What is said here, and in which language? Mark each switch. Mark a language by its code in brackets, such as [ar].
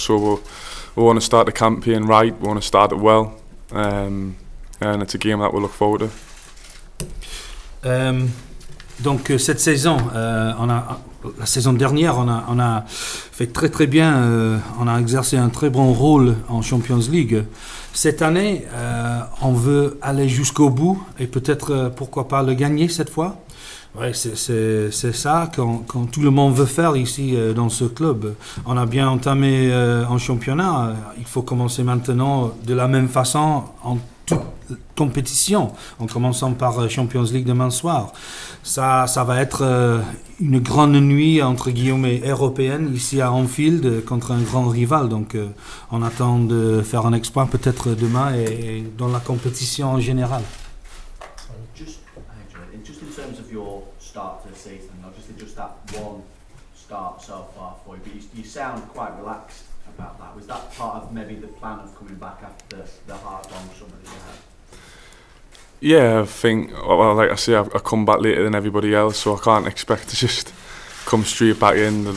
[en] So we want to start the campaign right. We want to start it well, and it's a game that we look forward to. [fr] Donc cette saison, la saison dernière, on a fait très bien. On a exercé un très bon rôle en Champions League. Cette année, on veut aller jusqu'au bout et peut-être, pourquoi pas, le gagner cette fois. Ouais, c'est ça quand tout le monde veut faire ici dans ce club. On a bien entamé en championnat. Il faut commencer maintenant de la même façon en toute compétition, en commençant par Champions League demain soir. Ça va être une grande nuit entre guillemets européenne ici à Anfield contre un grand rival. Donc on attend de faire un exploit peut-être demain et dans la compétition en général. [en] Just in terms of your start to the season, obviously just that one start so far for you, but you sound quite relaxed about that. Was that part of maybe the plan of coming back after the hard long summer that you had? Yeah, I think, well, like I say, I come back later than everybody else, so I can't expect to just come straight back in.